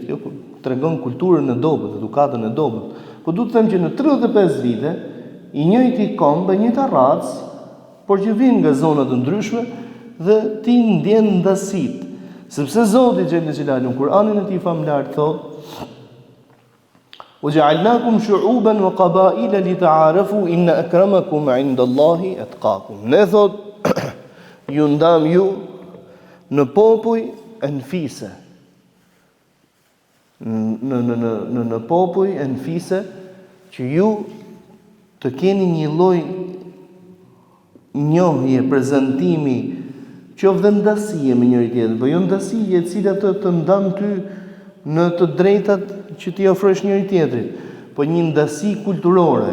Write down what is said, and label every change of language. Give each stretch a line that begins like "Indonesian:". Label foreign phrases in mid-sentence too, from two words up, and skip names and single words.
Albanian: Kjo tregon kulturën e dobët, edukatën e dobët. Po duhet të them që në 35 vite i njëjti komb, e njëjta racë, por që vijnë nga zona të ndryshme dhe ti ndjen ndasit. Sepse Zoti
Arabic: جل جلاله
Albanian: në Kur'anin e tij famlar thotë:
Arabic: "وجعلناكم شعوبا وقبائل لتعارفوا إن أكرمكم عند الله أتقاكم."
Albanian: Ne thot ju ndam ju në popuj e në fise. Në popuj e në fise që ju të keni një lloj njohje, prezantimi, qoftë dhe ndasie me njëri tjetrin, po jo ndasie e cila të ndan ty në të drejtat që ti ofrosh njëri tjetrit, po një ndasi kulturore.